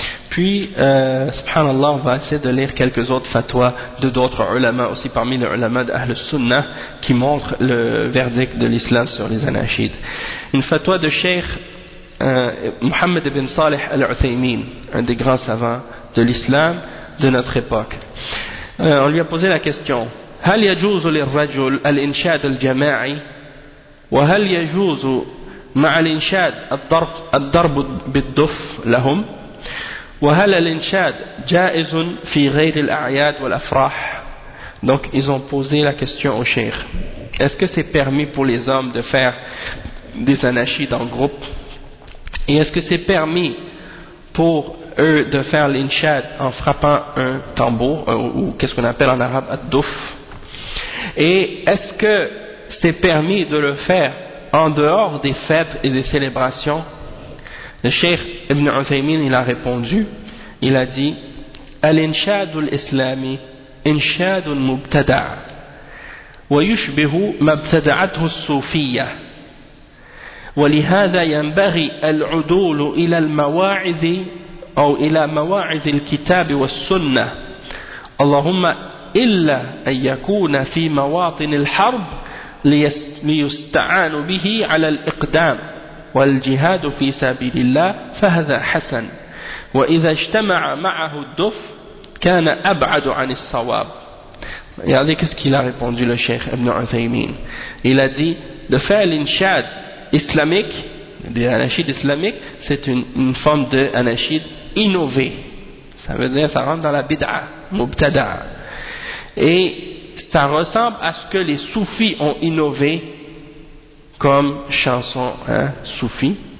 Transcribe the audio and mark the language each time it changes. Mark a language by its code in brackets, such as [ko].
[fr] Puis, subhanallah, on va essayer de lire quelques autres fatwas de d'autres ulama, aussi parmi les ulama d'Ahl Sunnah, qui montrent le verdict de l'islam sur les anachides. Une fatwa de Cheikh Mohammed ibn Saleh Al-Uthaymeen, un des grands savants de l'islam de notre époque. On lui a posé la question: [ar] هل يجوز للرجل الإنشاد الجماعي وهل يجوز مع الإنشاد الضرب بالدف لهم وهل الإنشاد جائز في غير الأعياد والأفراح. [fr] Donc ils ont posé la question au Cheikh: est-ce que c'est permis pour les hommes de faire des anachides en groupe, et est-ce que c'est permis pour eux de faire l'inshad en frappant un tambour, ou qu'est-ce qu'on appelle en arabe ad-duf, et est-ce que c'est permis de le faire en dehors des fêtes et des célébrations? Le Cheikh Ibn Uthaymeen, il a répondu, il a dit: [ar] al-inshad al-islami inshad mubtada' wa yushbihu mabtada'athu as-sufiyyah ولهذا ينبغي العدول إلى المواعظ أو إلى مواعظ الكتاب والسنة اللهم إلا أن يكون في مواطن الحرب ليستعان به على الإقدام والجهاد في سبيل الله فهذا حسن وإذا اجتمع معه الدف كان أبعد عن الصواب. [fr] يعني qu'est-ce qu'il a répondu le Cheikh Ibn Uthaymeen? Il a dit: de faire l'inshad islamique, des anachides islamiques, c'est une forme de anachide innovée. Ça veut dire, ça rentre dans la bid'a, mubtada. Et ça ressemble à ce que les soufis ont innové comme chanson, hein, soufi.